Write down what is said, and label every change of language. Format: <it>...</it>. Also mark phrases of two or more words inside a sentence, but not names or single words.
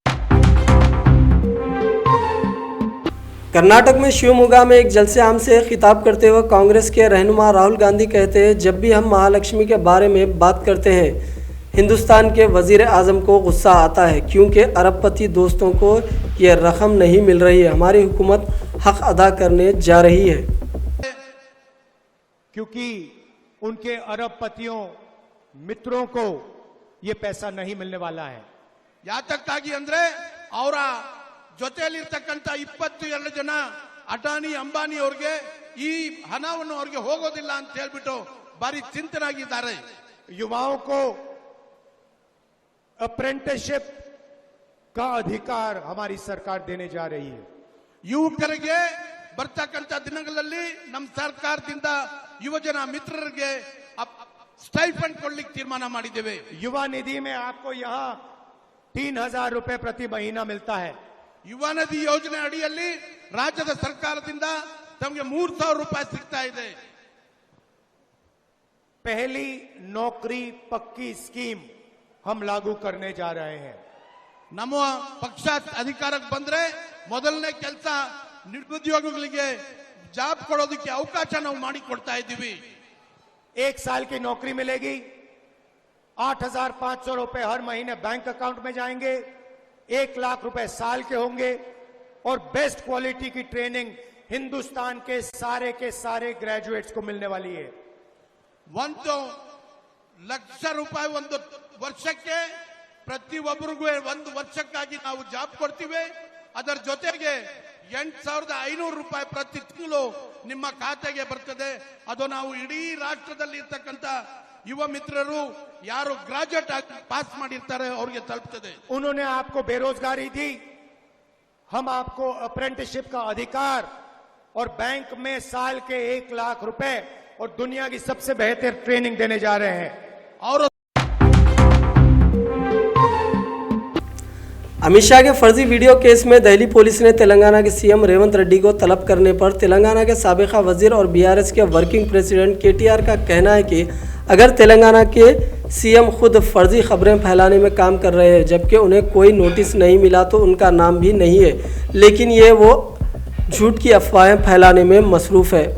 <hi>कर्नाटक में शिवमोगा में एक जलसे आम से खिताब करते हुए कांग्रेस के रहनुमा राहुल गांधी कहते हैं, जब भी हम महालक्ष्मी के बारे में बात करते हैं हिंदुस्तान के वजीर आजम को गुस्सा आता है क्योंकि अरबपति दोस्तों को ये रकम नहीं मिल रही है। हमारी हुकूमत हक अदा करने जा रही है क्योंकि उनके अरबपतियों मित्रों को ये पैसा नहीं मिलने वाला है।</hi> <kn>ಯಾತಕ್ಕಾಗಿ ಅಂದ್ರೆ ಅವರ ಜೊತೆಯಲ್ಲಿರ್ತಕ್ಕಂಥ 22 ಜನ ಅಟಾನಿ ಅಂಬಾನಿ ಅವರಿಗೆ ಈ ಹಣವನ್ನು ಅವರಿಗೆ ಹೋಗೋದಿಲ್ಲ ಅಂತ ಹೇಳ್ಬಿಟ್ಟು ಬಾರಿ ಚಿಂತನಾಗಿದ್ದಾರೆ।</kn> <hi>युवाओं को अप्रेंटिसशिप का अधिकार हमारी सरकार देने जा रही है।</hi> <kn>ಯುವಕರಿಗೆ ಬರ್ತಕ್ಕಂಥ ದಿನಗಳಲ್ಲಿ ನಮ್ಮ ಸರ್ಕಾರದಿಂದ ಯುವಜನ ಮಿತ್ರರಿಗೆ ಸ್ಟೈಫಂಡ್ ಕೊಡ್ಲಿಕ್ಕೆ ತೀರ್ಮಾನ ಮಾಡಿದ್ದೇವೆ।</kn> <hi>युवा निधि में आपको यहाँ 3000 रुपए प्रति महीना मिलता है।</hi> <kn>ಯುವ ನಿಧಿ ಯೋಜನೆ ಅಡಿಯಲ್ಲಿ ರಾಜ್ಯದ ಸರ್ಕಾರದಿಂದ ತಮಗೆ 3000 ರೂಪಾಯಿ ಸಿಗ್ತಾ ಇದೆ।</kn> <hi>पहली नौकरी पक्की स्कीम हम लागू करने जा रहे हैं।</hi> <kn>ನಮ್ಮ ಪಕ್ಷ ಅಧಿಕಾರಕ್ಕೆ ಬಂದ್ರೆ ಮೊದಲನೇ ಕೆಲಸ ನಿರುದ್ಯೋಗಿಗಳಿಗೆ ಜಾಬ್ ಕೊಡೋದಕ್ಕೆ ಅವಕಾಶ ನಾವು ಮಾಡಿ ಕೊಡ್ತಾ ಇದ್ದೀವಿ।</kn> <hi>1 साल की नौकरी मिलेगी, 8500 रुपए हर महीने</hi> <en>bank account</en> <hi>में जाएंगे, 1 लाख रुपए साल के होंगे और</hi> <en>best quality</en> <hi>की ट्रेनिंग हिंदुस्तान के सारे ग्रेजुएट्स को मिलने वाली है।</hi> <kn>1 ಲಕ್ಷ ರೂಪಾಯಿ ಒಂದು ವರ್ಷಕ್ಕೆ ಪ್ರತಿಯೊಬ್ಬರಿಗೂ 1 ವರ್ಷಕ್ಕಾಗಿ ನಾವು ಜಾಬ್ ಕೊಡ್ತೀವಿ। ಅದರ ಜೊತೆಗೆ 8500 ರೂಪಾಯಿ ಪ್ರತಿ ತಿಂಗಳು ನಿಮ್ಮ ಖಾತೆಗೆ ಬರ್ತದೆ। ಅದು ನಾವು ಇಡೀ ರಾಷ್ಟ್ರದಲ್ಲಿ ಇರತಕ್ಕಂತ ಯುವ ಮಿತ್ರರು ಯಾರು ಗ್ರಾಜುಯೇಟ್ ಆಗಿ ಪಾಸ್ ಮಾಡಿರ್ತಾರೆ ಅವರಿಗೆ ತಲುಪ್ತದೆ।</kn> <hi>उन्होंने आपको बेरोजगारी दी, हम आपको अप्रेंटिसशिप का अधिकार और बैंक में साल के 1 लाख रुपए और दुनिया की सबसे बेहतर ट्रेनिंग देने जा रहे हैं। और अमित शाह के फर्जी वीडियो केस में दिल्ली पुलिस ने तेलंगाना के सीएम रेवंत रेड्डी को तलब करने पर तेलंगाना के साबिका वजीर और बीआरएस के</hi> <en>working president</en> <hi>केटीआर का कहना है कि अगर तेलंगाना के सीएम खुद फर्जी खबरें फैलाने में काम कर रहे हैं जबकि उन्हें कोई नोटिस नहीं मिला तो उनका नाम भी नहीं है, लेकिन ये वो झूठ की अफवाहें फैलाने में मसरूफ़ है।</hi>